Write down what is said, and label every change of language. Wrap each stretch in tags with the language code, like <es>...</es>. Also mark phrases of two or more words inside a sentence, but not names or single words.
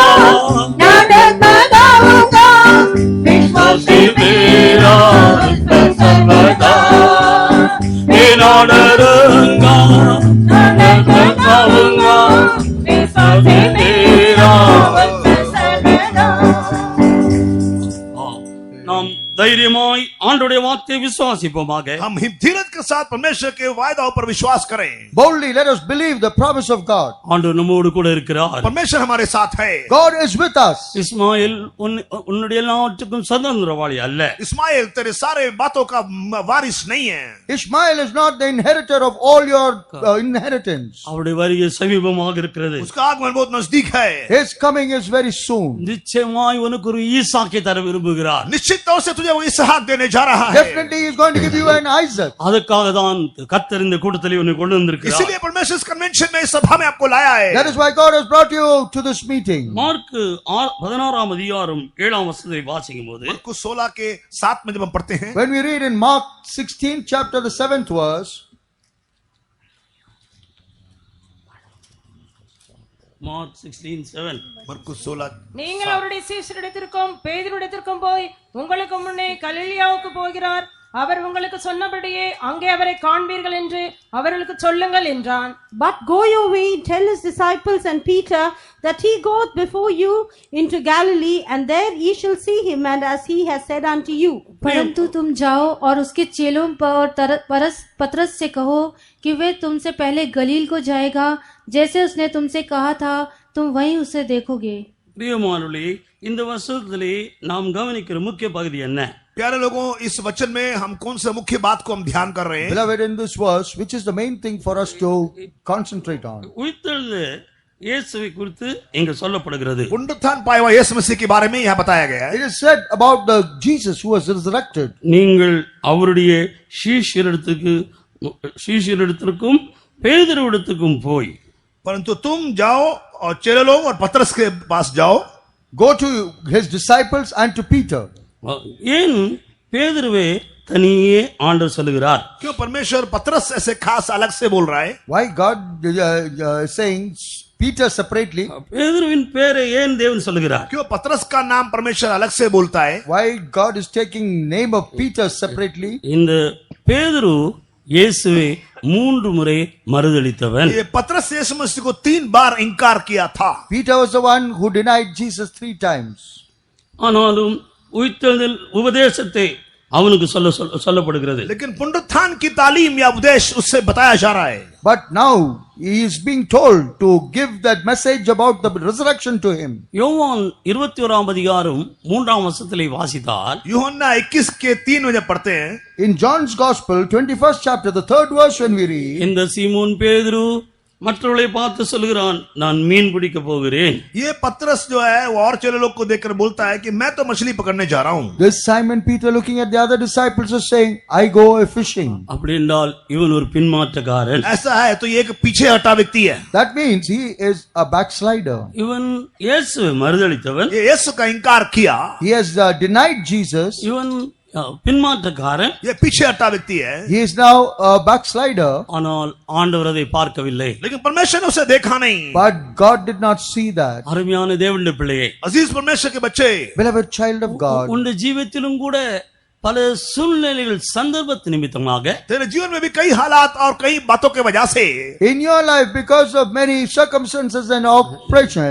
<hi>ना डरूंगा, विश्वास से मेरा उस पर सर्वदा, बिना डरूंगा ना डरूंगा, विश्वास से मेरा उस पर सर्वदा.</hi> <ta>நாம் தைரியமாய் ஆண்டவருடைய வார்த்தையை விசுவாசிப்போமாக.</ta> <hi>हम धीरज के साथ परमेश्वर के वायदाओं पर विश्वास करें.</hi> <en>Boldly let us believe the promise of God.</en> <ta>ஆண்டவர் நம்மோடு கூட இருக்கிறார்.</ta> <hi>परमेश्वर हमारे साथ है.</hi> <en>God is with us.</en> <ta>இஸ்மாயில் உன்னுடைய எல்லாவற்றுக்கும் சுதந்திரவாளி அல்ல.</ta> <hi>इस्माइल तेरे सारे बातों का वारिस नहीं है.</hi> <en>Ishmael is not the inheritor of all your inheritance.</en> <ta>அவருடைய வருகை சமீபமாக இருக்கிறது.</ta> <hi>उसका आगमन बहुत नजदीक है.</hi> <en>His coming is very soon.</en> <ta>நிச்சயமாய் உனக்கு ஒரு ஈசாக்கை தர விரும்புகிறார்.</ta> <hi>निश्चित तौर से तुझे वो इसहाक देने जा रहा है.</hi> <en>Definitely he is going to give you an Isaac.</en> <ta>அதுக்காக தான் கர்த்தர் இந்த கூட்டத்தில் உன்னை கொண்டு வந்திருக்கிறார்.</ta> <hi>इसीलिए परमेश्वर इस कन्वेंशन में इस सभा में आपको लाया है.</hi> <en>That is why God has brought you to this meeting.</en> <ta>மார்க் 16 அதிகாரம் 7 வசனத்தை வாசிக்கும்போது,</ta> <hi>मरकुस 16 के 7 में जब हम पढ़ते हैं,</hi> <en>When we read in Mark 16 chapter the 7th verse,</en> <ta>மார்க் 16:7,</ta> <hi>मरकुस 16</hi> <ta>நீங்கள் அவருடைய சீஷரிடத்திற்கும் பேதுருவிடத்திற்கும் போய், உங்களுக்கு முன்னே கலிலியாவுக்கு போகிறார், அவர் உங்களுக்கு சொன்னபடியே அங்கே அவரை காண்பீர்கள் என்று அவர்களுக்கு சொல்லுங்கள் என்றான்.</ta> <en>But go your way, tell his disciples and Peter that he goeth before you into Galilee, and there ye shall see him, and as he has said unto you.</en> <hi>परंतु तुम जाओ और उसके चेलों पर पतरस से कहो कि वे तुमसे पहले गलील को जाएगा, जैसे उसने तुमसे कहा था, तुम वहीं उसे देखोगे.</hi> <ta>பிரியமானவர்களே, இந்த வசனத்திலே நாம் கவனிக்கிற முக்கிய பகுதி என்ன?</ta> <hi>प्यारे लोगों, इस वचन में हम कौन सा मुख्य बात को हम ध्यान कर रहे हैं?</hi> <en>beloved, in this verse, which is the main thing for us to concentrate on?</en> <ta>உயிர்த்தெழுந்த இயேசுவை குறித்து இங்கு சொல்லப்படுகிறது.</ta> <hi>पुनरुत्थान पाए हुए यीशु मसीह के बारे में यहाँ बताया गया है.</hi> <en>It is said about the Jesus who was resurrected.</en> <ta>நீங்கள் அவருடைய சீஷரிடத்திற்கும் பேதுருவிடத்திற்கும் போய்,</ta> <hi>परंतु तुम जाओ और चेलों और पतरस के पास जाओ.</hi> <en>Go to his disciples and to Peter.</en> <ta>ஏன் பேதுருவே தனியே ஆண்டவர் சொல்லுகிறார்?</ta> <hi>क्यों परमेश्वर पतरस ऐसे खास अलग से बोल रहा है?</hi> <en>Why God is saying Peter separately?</en> <ta>பேதுருவின் பேரை ஏன் தேவன் சொல்லுகிறார்?</ta> <hi>क्यों पतरस का नाम परमेश्वर अलग से बोलता है?</hi> <en>Why God is taking name of Peter separately?</en> <ta>இந்த பேதுரு இயேசுவே 3 முறை மறுதலித்தவன்.</ta> <hi>ये पतरस यीशु मसीह को 3 बार इनकार किया था.</hi> <en>Peter was the one who denied Jesus 3 times.</en> <ta>ஆனாலும் உயிர்த்தெழுதல் உபதேசத்தை அவனுக்கு சொல்லப்படுகிறது.</ta> <hi>लेकिन पुनरुत्थान की तालीम या उपदेश उससे बताया जा रहा है.</hi> <en>But now he is being told to give that message about the resurrection to him.</en> <ta>யோவான் 21ஆம் அதிகாரம் 3ஆம் வசனத்திலே வாசித்தால்</ta> <hi>यूहन्ना 21 के 3 में जब पढ़ते हैं,</hi> <en>In John's Gospel, 21st chapter, the 3rd verse when we read,</en> <ta>இந்த சீமோன் பேதுரு மற்றவர்களை பார்த்து சொல்கிறான், நான் மீன் பிடிக்க போகிறேன்.</ta> <hi>ये पतरस जो है वो और चेले लोग को देखकर बोलता है कि मैं तो मछली पकड़ने जा रहा हूं.</hi> <en>this Simon Peter looking at the other disciples is saying, I go a fishing.</en> <ta>அப்படி என்றால் இவன் ஒரு பின்மாற்றக்காரன்.</ta> <hi>ऐसा है तो ये एक पीछे हटा व्यक्ति है.</hi> <en>That means he is a backslider.</en> <ta>இவன் இயேசுவை மறுதலித்தவன்.</ta> <hi>ये यीशु का इनकार किया.</hi> <en>He has denied Jesus.</en> <ta>இவன் பின்மாற்றக்காரன்.</ta> <hi>ये पीछे हटा व्यक्ति है.</hi> <en>He is now a backslider.</en> <ta>ஆனால் ஆண்டவர் அதை பார்க்கவில்லை.</ta> <hi>लेकिन परमेश्वर ने उसे देखा नहीं.</hi> <en>But God did not see that.</en> <ta>அருமையான தேவனுடைய பிள்ளையே,</ta> <hi>अजीज परमेश्वर के बच्चे,</hi> <en>Beloved child of God,</en> <ta>உன்னுடைய ஜீவித்திலும் கூட பல சூழ்நிலைகள் சந்தர்ப்பத்து நிமித்தமாக</ta> <hi>तेरे जीवन में भी कई हालात और कई बातों के वजह से</hi> <en>in your life, because of many circumstances and oppression,</en>